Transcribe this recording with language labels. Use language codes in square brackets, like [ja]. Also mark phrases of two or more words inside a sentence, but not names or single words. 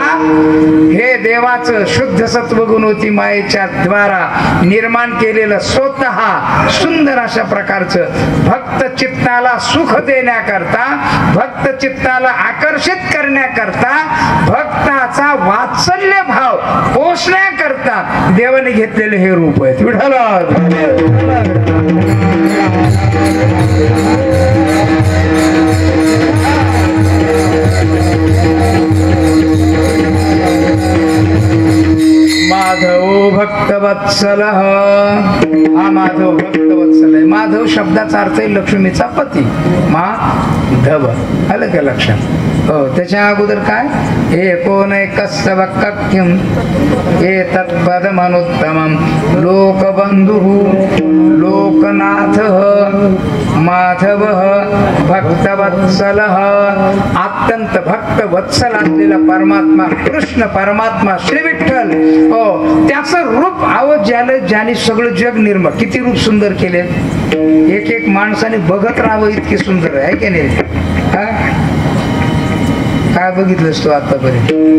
[mr] हे देवाचं शुद्ध सत्वगुण होती मायेच्या द्वारा निर्माण केलेलं स्वतः सुंदर अशा प्रकारचं भक्त चित्ताला सुख देण्याकरता, भक्त चित्ताला आकर्षित करण्याकरता, भक्ताचा वात्सल्य भाव पोषण्याकरता देवाने घेतलेले हे रूप आहेत. विठ्ठला माधव भक्तवत्सल. हा माधव भक्तवत्सल आहे. माधव शब्दाचा अर्थ आहे लक्ष्मीचा पती. माधव आलं का लक्षात? हो. त्याच्या अगोदर काय? [sa] एकोन एकस्तव कक्यम एतत्पदमनुत्तमं लोकबंधुः लोकनाथः माधवः भक्तवत्सलः. [mr] अत्यंत भक्त वत्सल असलेला परमात्मा कृष्ण परमात्मा श्री विठ्ठल. हो. त्याचं रूप ज्याने सगळं जग निर्माण, किती रूप सुंदर केले. एक एक माणसाने बघत राहावं इतके सुंदर आहे की नाही. काय बघितलंस तू आतापर्यंत?